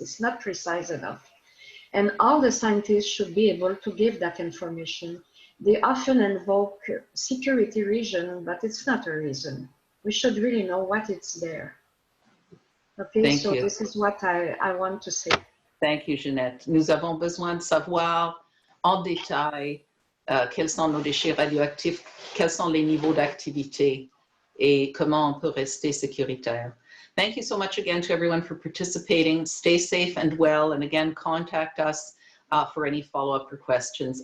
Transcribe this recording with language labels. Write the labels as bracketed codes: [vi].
[en] It's not precise enough. And all the scientists should be able to give that information They often invoke security reason, but it's not a reason. We should really know what it's there. Okay, Thank so you. this is what I want to say. Thank you, Jeanette. [fr] Nous avons besoin de savoir en détail quels sont nos déchets radioactifs, quels sont les niveaux d'activité et comment on peut rester sécuritaire. [en] Thank you so much again to everyone for participating. Stay safe and well, and again, contact us for any follow-up or questions.